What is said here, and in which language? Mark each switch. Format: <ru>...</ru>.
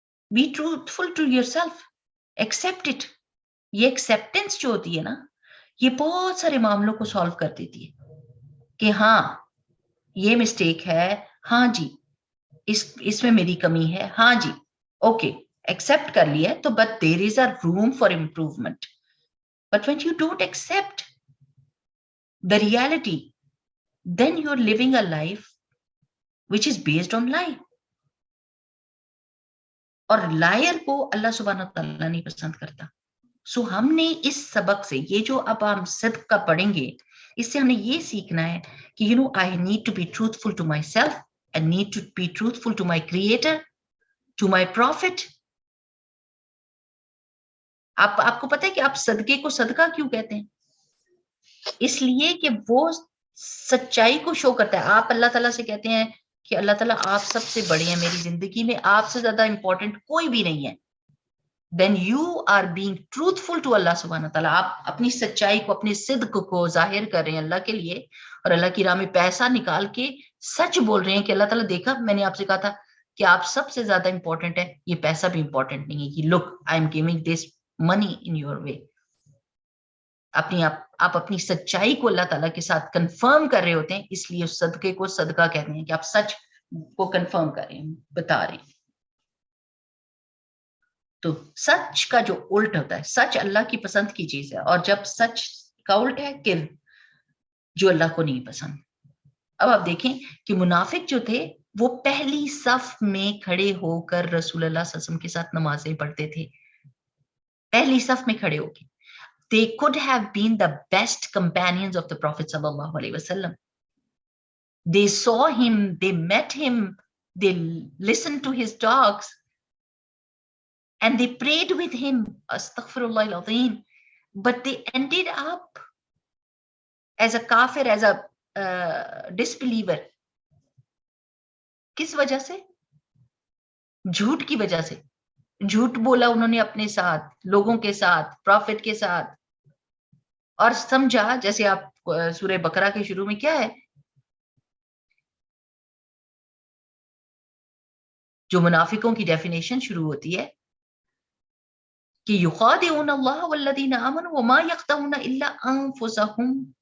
<en>Be truthful to yourself, accept it.</en> <ur>یہ acceptance جو ہوتی ہے نا, یہ بہت سارے معاملوں کو سالو کر دیتی ہے. کہ ہاں یہ مسٹیک ہے, ہاں جی اس میں میری کمی ہے, ہاں جی اوکے ایکسپٹ کر لیا تو,</ur> <en>But there is a room for improvement. But when you don't accept the reality, then you're living a life which is based on lie.</en> <ur>اور لائر کو اللہ سبحانہ تعالیٰ نہیں پسند کرتا. سو ہم نے اس سبق سے, یہ جو اب ہم صدق کا پڑھیں گے, اس سے ہمیں یہ سیکھنا ہے کہ</ur> <en>I need to be truthful to myself, I need to be truthful to my creator, to my prophet.</en> <ur>آپ کو پتہ ہے کہ آپ صدقے کو صدقہ کیوں کہتے ہیں؟ اس لیے کہ وہ سچائی کو شو کرتا ہے. آپ اللہ تعالیٰ سے کہتے ہیں کہ اللہ تعالیٰ آپ سب سے بڑے ہیں میری زندگی میں, آپ سے زیادہ امپورٹنٹ کوئی بھی نہیں ہے.</ur> <en>then you are being truthful to Allah سبحانہ تعالیٰ.</en> <ur>آپ اپنی سچائی کو, اپنے صدق کو ظاہر کر رہے ہیں اللہ کے لیے, اور اللہ کی راہ میں پیسہ نکال کے سچ بول رہے ہیں کہ اللہ تعالیٰ دیکھا, میں نے آپ سے کہا تھا کہ آپ سب سے زیادہ امپورٹنٹ ہے, یہ پیسہ بھی امپورٹنٹ نہیں ہے.</ur> <en>کہ look I am giving this money in your way.</en> <ur>آپ اپنی سچائی کو اللہ تعالیٰ کے ساتھ کنفرم کر رہے ہوتے ہیں, اس لیے اس صدقے کو صدقہ کہتے ہیں کہ آپ سچ کو کنفرم کر رہے ہیں, بتا رہے ہیں. تو سچ کا جو الٹ ہوتا ہے, سچ اللہ کی پسند کی چیز ہے, اور جب سچ کا الٹ ہے کہ جو اللہ کو نہیں پسند. اب آپ دیکھیں کہ منافق جو تھے وہ پہلی صف میں کھڑے ہو کر رسول اللہ صلی اللہ علیہ وسلم کے ساتھ نمازیں پڑھتے تھے, پہلی صف میں کھڑے ہو کے.</ur> <en>They could have been the best companions of the Prophet sallallahu alaihi wasallam. They saw him, they met him, they listened to his talks, and they prayed with him. Astaghfirullah al-azim. But they ended up as a kafir, as a disbeliever.</en> <ur>کس وجہ سے؟ جھوٹ کی وجہ سے. جھوٹ بولا انہوں نے اپنے ساتھ, لوگوں کے ساتھ, پروفٹ کے ساتھ, اور سمجھا جیسے آپ سورہ بقرہ کے شروع میں کیا ہے, جو منافقوں کی ڈیفینیشن شروع ہوتی ہے کہ</ur> <ar>یخادعون اللہ والذین آمنوا وما یخدعون الا انفسهم.</ar>